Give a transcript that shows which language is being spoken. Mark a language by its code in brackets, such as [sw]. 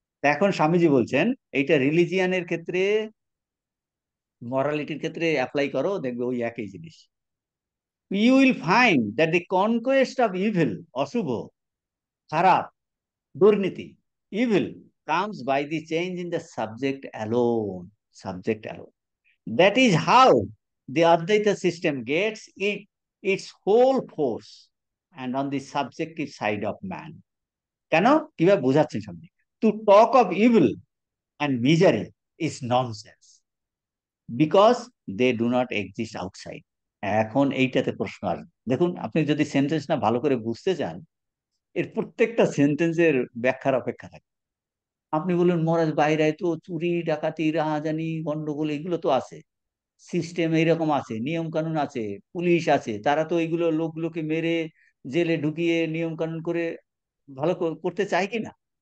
[bn] এখন স্বামীজি বলছেন এইটা রিলিজিয়ানের ক্ষেত্রে, মরালিটির ক্ষেত্রে অ্যাপ্লাই করো, দেখবে ওই একই জিনিস। [en] you will find that the conquest of evil, [bn] অশুভ, খারাপ, দুর্নীতি, [en] Evil comes by the change in the subject alone, subject alone. That is how the Advaita system gets its whole force and on the subjective side of man. [bn] কেন? কিভাবে বোঝাচ্ছেন সামনে? [en] To talk of evil and misery is nonsense because they do not exist outside. [bn] এখন এইটাতে প্রশ্ন আসবে। দেখুন, আপনি যদি সেন্টেন্সটা ভালো করে বুঝতে চান, এর প্রত্যেকটা সেন্টেন্সের ব্যাখ্যার অপেক্ষা থাকে। আপনি বলুন মহারাজ বাইরে তো চুরি ডাকাতি রাহাজানি গন্ডগোল এগুলো তো আছে, সিস্টেম এইরকম আছে, নিয়ম কানুন আছে, পুলিশ আছে, তারা তো এইগুলো লোকগুলোকে মেরে জেলে ঢুকিয়ে নিয়ম কানুন করে ভালো করতে চায় কি না?